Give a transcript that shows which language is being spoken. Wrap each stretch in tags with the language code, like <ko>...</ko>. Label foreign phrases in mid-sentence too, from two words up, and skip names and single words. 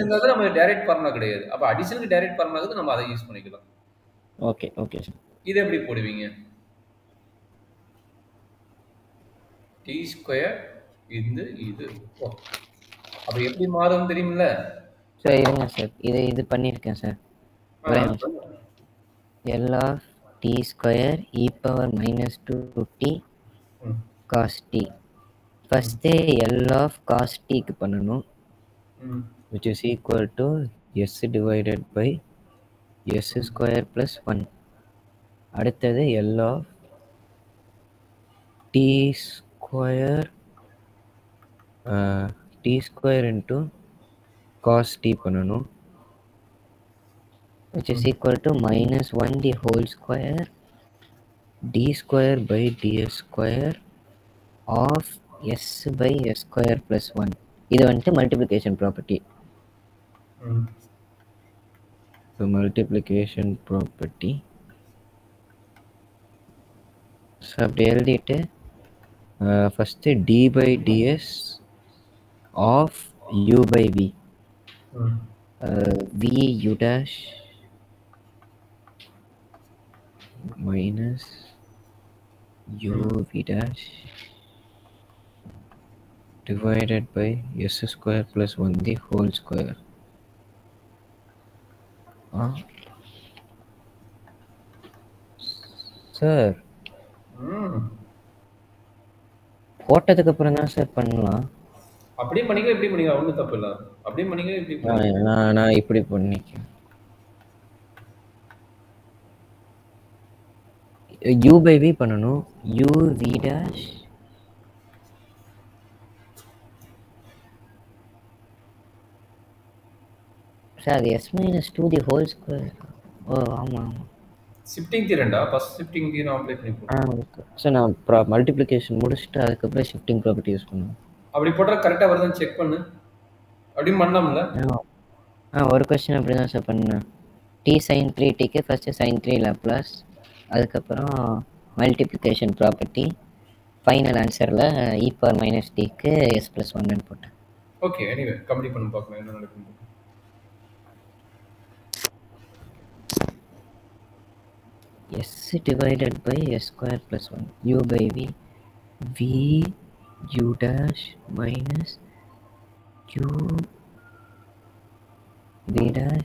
<ta>இருந்தா நம்ம</ta> <en>direct formula</en> <ta>கிடையாது. அப்ப அடிஷனுக்கு</ta> <en>direct formula</en> <ta>இருக்கு, நம்ம அதை யூஸ் பண்ணிக்கலாம்.</ta> <en>okay sir.</en> <ta>இது எப்படி போடுவீங்க?</ta> <en>t square</en> <ta>இது ஓ, அப்ப எப்படி மாறும் தெரியுமில்ல சார்? இருங்க சார், இது பண்ணியிருக்கேன் சார்.</ta> <en>L of t square e power -2t cos t. First L of cos t</en> <ta>க்கு பண்ணணும்,</ta> <en>which is equal to s divided by s square plus 1. அடுத்தது L of t square into cos t பண்ணணும், which is equal to -1 the whole square d square by ds square of s by s square plus 1.</en> <ta>இது வந்துட்டு</ta> <en>multiplication property. so multiplication property so</en> <ta>அப்படி எழுதிட்டு</ta> <en>first d by ds of u by v, v u dash minus u v dash divided by s square plus 1 the whole square.</en> <ta>சார் போட்டதுக்கு அப்புறம் தான் சார் பண்ணலாம். அப்படியே பண்ணிக்க, இப்படி பண்ணிக்கலாம், ஒன்றும் தப்பு இல்லை. அப்படியே பண்ணிக்க, இப்படி நான் இப்படி பண்ணிக்கிறேன்.</ta> <en>u by v பண்ணணும், u v dash சார் s minus 2 the whole square.</en> <ta>ஓ ஆமாம்</ta> <en>shifting theoremda, first shifting theorem apply</en> <ta>பண்ணிப்போம். சார் நான் மல்டிப்ளிகேஷன் முடிச்சுட்டு அதுக்கப்புறம்</ta> <en>shifting property use</en> <ta>பண்ணுவேன். அப்படி போட்டால் கரெக்டாக வருதான்னு செக் பண்ணு. அப்படியும் பண்ணலாம்ல? ஒரு கொஸ்டின் அப்படி தான் சார் பண்ணேன்.</ta> <en>t sin 3tkku first sin 3 Laplace,</en> <ta>அதுக்கப்புறம்</ta> <en>multiplication property, final answeril e power -tkku s plus 1</en> <ta>போட்டேன். ஓகே,</ta> <en>anyway complete</en> <ta>பண்ணி பார்க்கலாம் என்ன நடக்குது.</ta> <en>s divided by s square plus 1 u by v, v u dash minus u v dash.</en>